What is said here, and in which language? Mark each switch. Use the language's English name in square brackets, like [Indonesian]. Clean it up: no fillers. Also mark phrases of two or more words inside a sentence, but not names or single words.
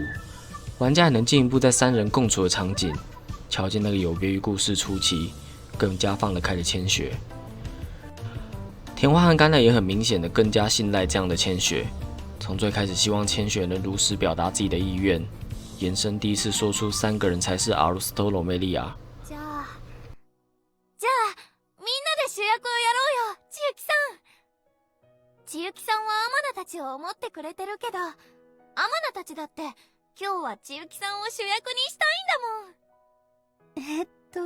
[Chinese] 玩家也能进一步在三人共处的场景，瞧见那个有别于故事初期，更加放得开的千雪。田花和甘奈也很明显的更加信赖这样的千雪，从最开始希望千雪能如实表达自己的意愿，延伸第一次说出三个人才是アルストロメリア。 [Japanese] じゃあみんなで主役をやろうよ、千雪さん。千雪さんは天野たちを思ってくれてるけど、天野たちだって今日は千雪さんを主役にしたいんだもん。